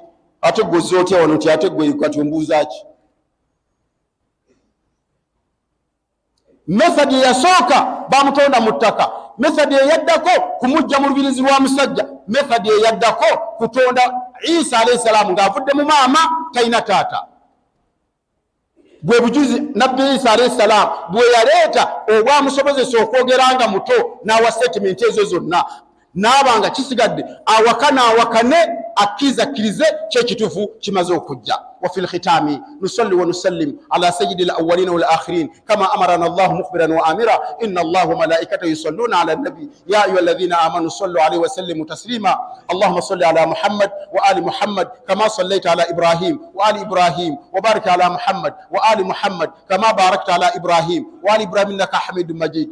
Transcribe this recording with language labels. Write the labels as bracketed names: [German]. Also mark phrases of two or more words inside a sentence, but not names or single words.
[Ganda] Ate gozze otya wano nti ate gwe kati ombuuza ki? Method eyasooka bamutonda mu ttaka, method eyaddako kumujja mu lubirizi lwa musajja, method eyaddako kutonda Isa [Arabic] عليه السلام [Ganda] ng'avudde mu maama talina taata. Bwe bujuzi Nabbi Isa [Arabic] عليه السلام [Ganda] bwe yaleeta obwamusobozesa okwogeranga muto n'awa statement ezo zonna, n'abanga kisigadde awakane akkirize kyekituufu kimaze okujja. [Arabic] وفي الختام نصلي ونسلم على سيد الأولين والآخرين كما أمرنا الله مخبرا وآمرا إن الله وملائكته يصلون على النبي يا أيها الذين آمنوا صلوا عليه وسلموا تسليما. اللهم صل على محمد وآل محمد كما صليت على إبراهيم وآل إبراهيم وبارك على محمد وآل محمد كما باركت على إبراهيم وآل إبراهيم إنك حميد مجيد.